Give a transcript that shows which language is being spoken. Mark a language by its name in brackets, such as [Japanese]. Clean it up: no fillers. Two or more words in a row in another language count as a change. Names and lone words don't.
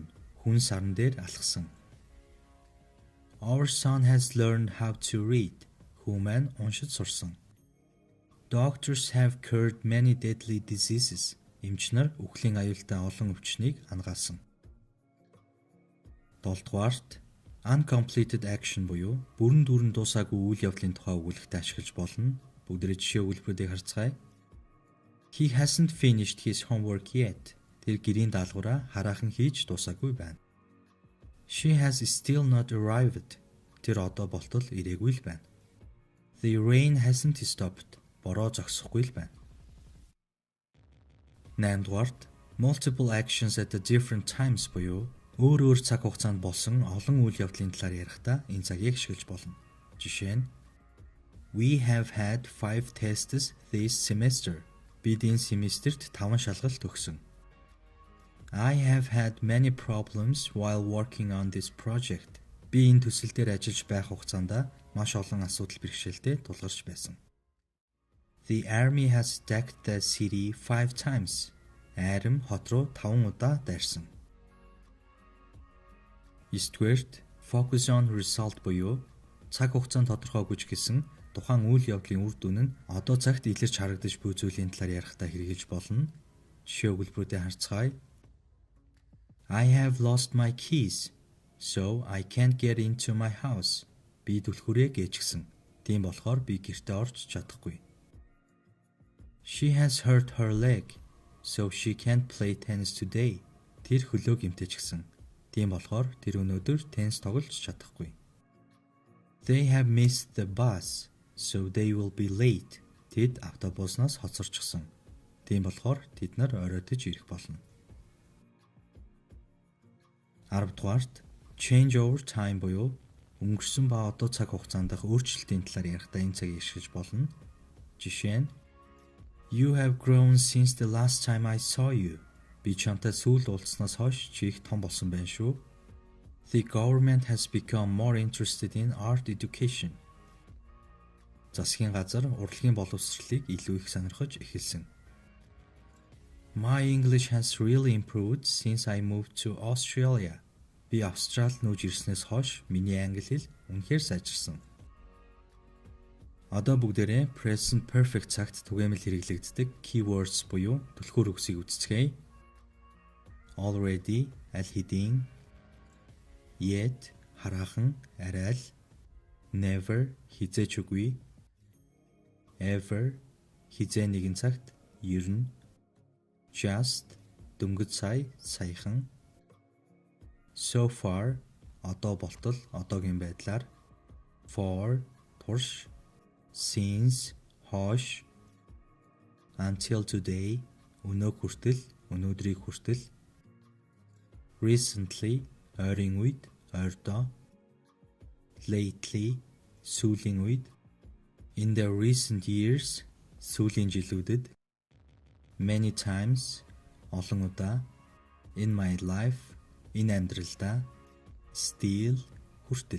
[Mongolian] Хүн сарн дээр алхсан. [English] Our son has learned how to read. [Mongolian] Хүн маань уншиж сурсан. [English] Doctors have cured many deadly diseases. [Mongolian] Эмч нар үхлийн аюултай олон өвчнийг ангаалсан. 7-дугаарт [English] uncompleted action [Mongolian] буюу бүрэн дүүрэн дуусаагүй үйл явдлын тухай өгүүлэлтээ ашиглаж болно. Бүгдээрээ жишээ өгүүлбэрүүдийг харцгаая. [English] He hasn't finished his homework yet. [Mongolian] Тэр гэрийн даалгавраа хараахан хийж дуусаагүй байна. [English] She has still not arrived. [Mongolian] Тэр одоо болтол ирээгүй л байна. [English] The rain hasn't stopped. [Mongolian] Бороо зогсохгүй л байна. 8-дугаарт [English] multiple actions at the different times [Mongolian] буюу өөр цаг хугацаанд болсон олон үйл явдлын талаар ярихдаа энэ цагийг ашиглаж болно. Жишээ нь [English] We have had 5 tests this semester. [Mongolian] Бид энэ семестрт 5 шалгалт өгсөн. [English] I have had many problems while working on this project. [Mongolian] Би энэ төсөл дээр ажиллаж байх хугацаанд маш олон асуудал бэрхшээлтэй тулгарч байсан. [English] The army has attacked the city 5 times. [Mongolian] Арим хот руу 5 удаа дайрсан. 9-дүгээрт [English] focus on result [Mongolian] буюу цаг хугацаанд тодорхойгүй ч гэсэн тухайн үйл явдлын үр дүн нь одоо цагт илэрч харагдаж буй зүйлийн талаар ярихдаа хэрэгжилж болно. Жишээ өгүүлбэрүүдээ харцгаая. [English] I have lost my keys, so I can't get into my house. [Mongolian] Би түлхүүрээ гээчихсэн. Тийм болохоор би гэртээ орж чадахгүй. [English] She has hurt her leg, so she can't play tennis today. [Mongolian] Тэр хөлөө гэмтээчихсэн. Тийм болохоор тэр өнөөдөр теннис тоглож чадахгүй. [English] They have missed the bus, so they will be late. [Mongolian] Тэд автобуснаас хоцорчихсон. Тийм болохоор тэд нар оройтож ирэх болно. 10 дугаарт [English] change over time [Mongolian] буюу өнгөрсөн ба одоо цаг хугацаанд дах өөрчлөлтийн талаар ярихдаа энэ цагийг ашиглаж болно. Жишээ нь [English] You have grown since the last time I saw you. [Mongolian] Би чамтай сүүл уулзснаас хойш чи их том болсон байна шүү. [English] The government has become more interested in art education. [Mongolian] Засгийн газар урлагийн боловсролыг илүү их сонирхож эхэлсэн. [English] My English has really improved since I moved to Australia. [Mongolian] Би Австралид нүүж ирснээс хойш миний англи хэл үнэхээр сайжирсан. Одоо бүгдээрээ [English] present perfect [Mongolian] цагт түгээмэл хэрэглэгддэг keywords буюу түлхүүр үгсийг үздэцгээе. Already, аль хэдийн, yet, хараахан, арай л, never, хизээч үгүй, ever, хизээ нэгэн цагт, ерөн, just, дөнгөж сая, саяхан, [English] so far, [Mongolian] одоо болтол, одоогийн байдлаар, for, турш, since, хойш, [English] until today, [Mongolian] өнөө хүртэл, өнөөдрийг хүртэл, recently, ойрын үед, ойрдоо, lately, сүүлийн үед, [English] in the recent years, [Mongolian] сүүлийн жилүүдэд, [English] many times, [Mongolian] олон удаа, [English] in my life, [Mongolian] энэ амьдралдаа, still, хүртэл.